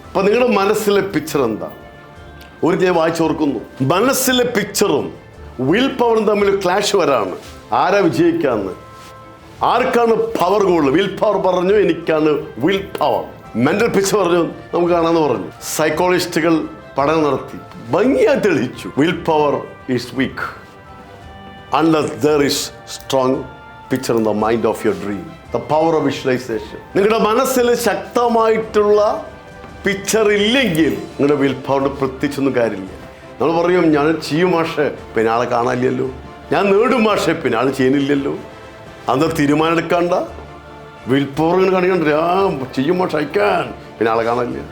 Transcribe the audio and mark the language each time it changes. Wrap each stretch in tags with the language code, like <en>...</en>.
<ml>അപ്പം നിങ്ങളുടെ മനസ്സിലെ പിക്ചർ എന്താ? ഒരു ഞാൻ വായിച്ചോർക്കുന്നു, മനസ്സിലെ പിക്ചറും വിൽ പവറും തമ്മിൽ ക്ലാഷ് വരാണ്. ആരാ വിജയിക്കാന്ന്? ആർക്കാണ് പവർ കൂടുതൽ? വിൽ പവർ പറഞ്ഞു എനിക്കാണ് വിൽ പവർ. മെൻ്റൽ പിക്ചർ പറഞ്ഞു നമുക്ക് കാണാമെന്ന് പറഞ്ഞു. സൈക്കോളജിസ്റ്റുകൾ പഠനം നടത്തി ഭംഗിയായി തെളിയിച്ചു,</ml> <en>Will power is weak unless there is strong picture in the mind of your dream. The power of visualization.</en> <ml>നിങ്ങളുടെ മനസ്സിൽ ശക്തമായിട്ടുള്ള പിക്ചർ ഇല്ലെങ്കിൽ നിങ്ങളുടെ വിൽ പവറിന് പ്രത്യേകിച്ചൊന്നും കാര്യമില്ല. നമ്മൾ പറയും, ഞാൻ ചെയ്യും മാഷെ, പിന്നെ ആളെ കാണാനില്ലല്ലോ. ഞാൻ നേടും മാഷെ, പിന്നെ ആൾ ചെയ്യുന്നില്ലല്ലോ. അന്ന് തീരുമാനം എടുക്കാണ്ട വിൽ പവർ ഇങ്ങനെ കാണിക്കണ്ട, ചെയ്യും മാഷെ അയക്കാൻ, പിന്നെ ആളെ കാണാനില്ല.</ml>